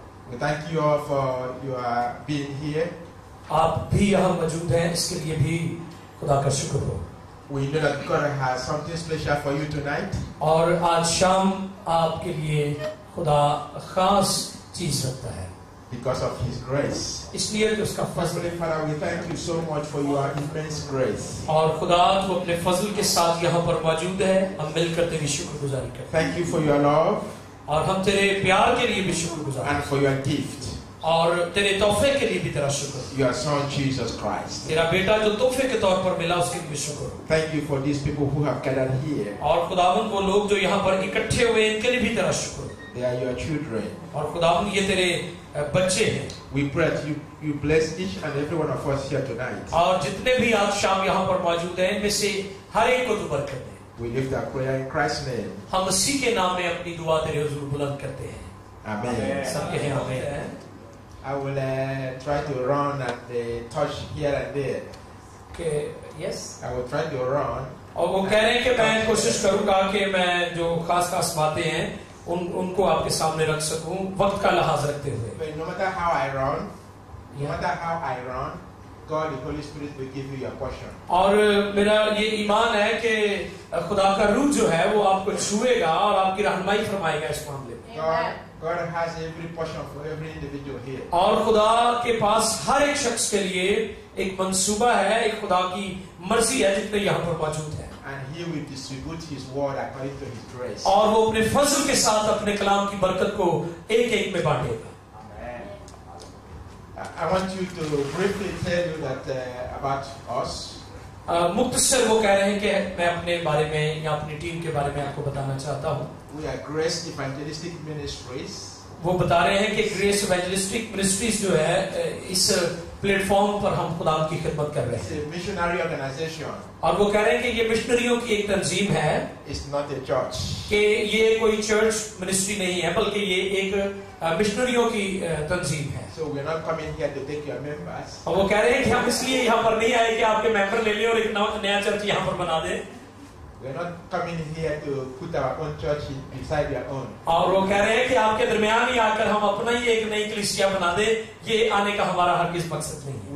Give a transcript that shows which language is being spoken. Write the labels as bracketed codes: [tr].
[en] We thank you all for your being here. [hi] आप भी यहाँ मौजूद हैं, इसके लिए भी खुदा का शुक्र हो। [en] We know that God has something special for you tonight. [hi] और आज शाम आपके लिए खुदा खास चीज रखता है [en] Because of His grace. [hi] इसलिए कि उसका फजल [en] Heavenly Father, we thank you so much for your immense grace. [hi] और खुदा तो अपने फजल के साथ यहाँ पर मौजूद है। हम मिलकर तेरी शुक्रगुजारी करते हैं। [en] Thank you for your love. [hi] और हम तेरे प्यार के लिए भी शुक्रगुजार [en] And for your gift. [hi] और तेरे तोहफे के लिए भी तेरा शुक्र। [en] Your Son Jesus Christ. [hi] तेरा बेटा जो तोहफे के तौर पर मिला उसके लिए भी शुक्र। [en] Thank you for these people who have gathered here. [hi] और खुदावन वो लोग जो यहाँ पर इकट्ठे हुए इनके लिए भी तेरा शुक्र। [en] They are your children. [hi] और खुदावन ये तेरे बच्चे हैं। [en] We pray that you bless each and every one of us here tonight. [hi] और जितने भी आज शाम यहाँ पर मौजूद हैं इनमें से हर एक को तू बरकत दे। [en] We lift our prayer in Christ's name. [hi] हम मसीह के नाम में अपनी दुआ तेरे हुजूर बुलंद करते हैं। [en] Amen. [hi] सबके हैं आमीन। [en] I will try to run and touch here and there. Okay, yes. I will try to run. [hi] और वो कह रहे हैं कि मैं कोशिश करूंगा कि मैं जो खास बातें हैं उनको आपके सामने रख सकूं वक्त का लिहाज रखते हुए। [en] But no matter how I run, no matter how I run, God, the Holy Spirit will give you your portion. [hi] और मेरा ये ईमान है कि खुदा का रूह जो है वो आपको छुएगा और आपकी रहनुमाई फरमाएगा इस मामले में। [en] God has every portion for every individual here. [hi] और खुदा के पास हर एक शख्स के लिए एक मंसूबा है, एक खुदा की मर्जी है जितने यहाँ पर मौजूद है। [en] And He will distribute His word according to His grace. [hi] और वो अपने फजल के साथ अपने कलाम की बरकत को एक में बांटेगा। [en] I want you to briefly tell you that about us. [hi] मुख्तसर वो कह रहे हैं कि मैं अपने बारे में या अपनी टीम के बारे में आपको बताना चाहता हूँ। [en] We are Grace Evangelistic Ministries. [hi] वो बता रहे हैं कि ग्रेस इवेंजलिस्टिक मिनिस्ट्रीज जो है इस प्लेटफॉर्म पर हम खुदा की खिदमत कर रहे [en] It's [hi] हैं। [en] a missionary organization. [hi] और वो कह रहे हैं कि ये मिशनरियों की एक तंजीम है [en] It's not a church. [hi] कि ये कोई चर्च मिनिस्ट्री नहीं है बल्कि ये एक मिशनरियों की तंजीम है। [en] So we're not coming here to take your members. [hi] और वो कह रहे हैं कि हम इसलिए यहाँ पर नहीं आए कि आपके मेंबर ले लें और एक नया चर्च यहाँ पर बना दें। [en] We're not coming here to put our own church beside your own. [hi] और वो कह रहे हैं कि आपके दरमियान ही आकर हम अपना ही एक नई कलीसिया बना दे, ये आने का हमारा हरगिज़ मकसद नहीं है।